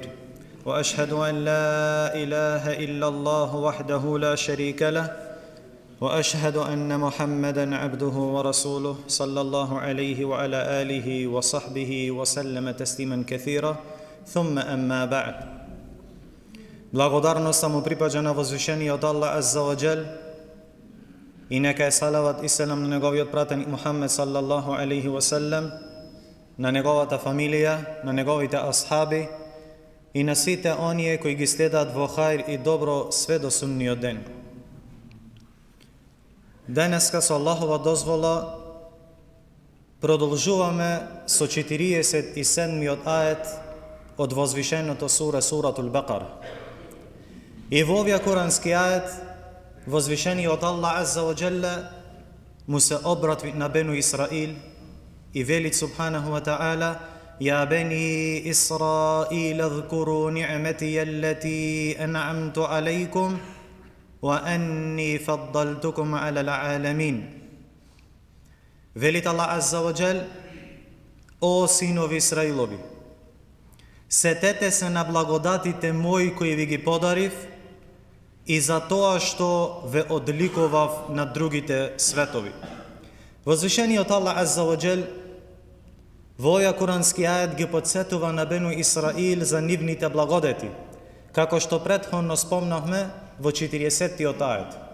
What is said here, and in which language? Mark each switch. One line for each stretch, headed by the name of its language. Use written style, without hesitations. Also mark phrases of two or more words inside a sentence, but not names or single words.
Arabic: وأشهد أن لا إله إلا الله وحده لا شريك له، وأشهد أن محمدًا عبده ورسوله صلى الله عليه وعلى آله وصحبه وسلم تسليما كثيرا. ثم أما بعد.
Macedonian: Благодарноста му припаѓа на возвишениот
Arabic: الله عز وجل
Macedonian: и нека е салават и селам на неговиот пратеник Мухаммед
Arabic: صلى الله عليه وسلم,
Macedonian: на неговата фамилија, на неговите асхаби и на сите оние кои ги следат во хајр и добро све до судниот ден. Денеска со Аллахова дозвола продолжуваме со 47-миот ает од возвишеното
Arabic: سورة البقرة.
Macedonian: И во овој курански ает возвишениот
Arabic: الله عز وجل
Macedonian: му се обрати на
Arabic: بني إسرائيل
Macedonian: и вели
Arabic: سبحانه وتعالى: يا بني إسرائيل اذكروا نعمتي التي أنعمت عليكم وأني فضلتكم على العالمين.
Macedonian: Велит
Arabic: الله عز وجل:
Macedonian: О синови Исраилови, сетете се на благодатите мои кои ви ги подарив и за тоа што ве одликував на другите светови. Возвишениот
Arabic: الله عز وجل
Macedonian: во овој курански ајет ги потсетува на
Arabic: بني إسرائيل
Macedonian: за нивните благодети, како што претходно спомнавме во 40-тиот ајет.